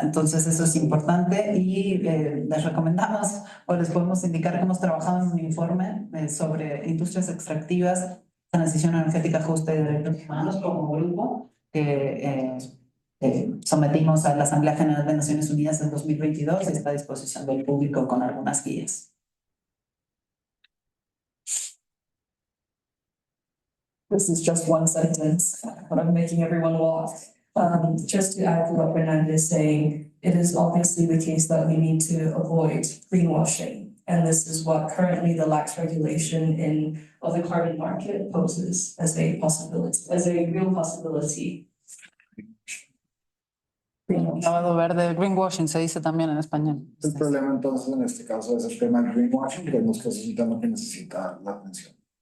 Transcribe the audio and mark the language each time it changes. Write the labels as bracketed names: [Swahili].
[Spanish] Entonces eso es importante y les recomendamos o les podemos indicar que hemos trabajado en un informe sobre industrias extractivas, transición energética justa y derechos humanos como grupo que sometimos a la Asamblea General de Naciones Unidas en 2022 y está a disposición del público con algunas guías. [English] This is just one sentence, but I'm making everyone walk. Just to add to what Fernanda is saying, it is obviously the case that we need to avoid greenwashing. And this is what currently the lax regulation of the carbon market poses as a possibility, as a real possibility. Greenwashing. [Spanish] Lavado verde, greenwashing se dice también en español. El problema entonces en este caso es el tema del greenwashing, que vemos que es un tema que necesita la atención.